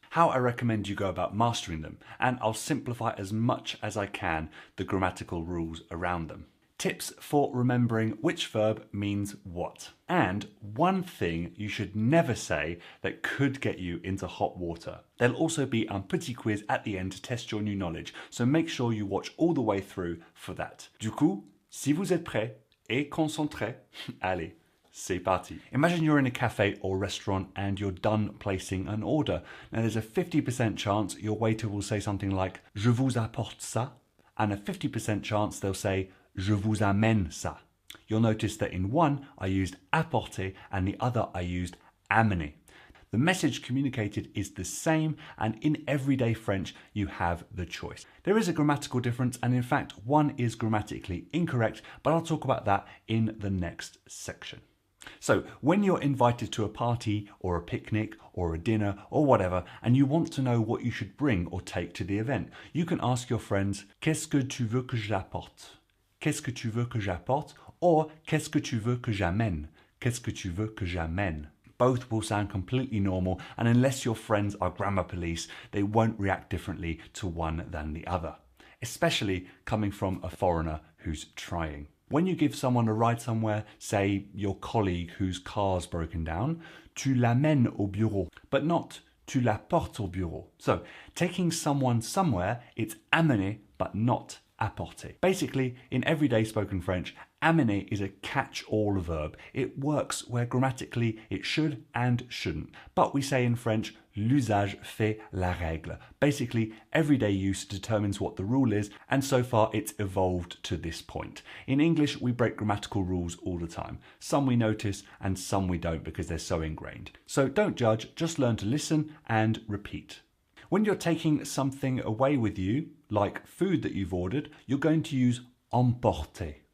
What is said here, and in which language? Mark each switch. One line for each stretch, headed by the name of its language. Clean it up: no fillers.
English: How I recommend you go about mastering them, and I'll simplify as much as I can the grammatical rules around them. Tips for remembering which verb means what. And one thing you should never say that could get you into hot water. There'll also be
French: un petit quiz
English: at the end to test your new knowledge, so make sure you watch all the way through for that.
French: Du coup, si vous êtes prêts et concentrés, allez, c'est parti.
English: Imagine you're in a cafe or restaurant and you're done placing an order. Now there's a 50% chance your waiter will say something like
French: "Je vous apporte ça,"
English: and a 50% chance they'll say
French: "Je vous amène ça."
English: You'll notice that in one I used apporter and the other I used amener. The message communicated is the same, and in everyday French you have the choice. There is a grammatical difference, and in fact one is grammatically incorrect, but I'll talk about that in the next section. So when you're invited to a party or a picnic or a dinner or whatever, and you want to know what you should bring or take to the event, you can ask your friends,
French: "Qu'est-ce que tu veux que j'apporte?" "Qu'est-ce que tu veux que j'apporte?" or "Qu'est-ce que tu veux que j'amène?" "Qu'est-ce que tu veux que j'amène?"
English: Both will sound completely normal, and unless your friends are grammar police, they won't react differently to one than the other, especially coming from a foreigner who's trying. When you give someone a ride somewhere, say your colleague whose car's broken down,
French: "Tu l'amènes au bureau,"
English: but not
French: "Tu l'apportes au bureau."
English: So, taking someone somewhere, it's amener, but not apporter. Basically, in everyday spoken French, amener is a catch-all verb. It works where grammatically it should and shouldn't. But we say in French,
French: l'usage fait la règle.
English: Basically, everyday use determines what the rule is, and so far it's evolved to this point. In English, we break grammatical rules all the time. Some we notice and some we don't because they're so ingrained. So don't judge, just learn to listen and repeat. When you're taking something away with you, like food that you've ordered, you're going to use emporter.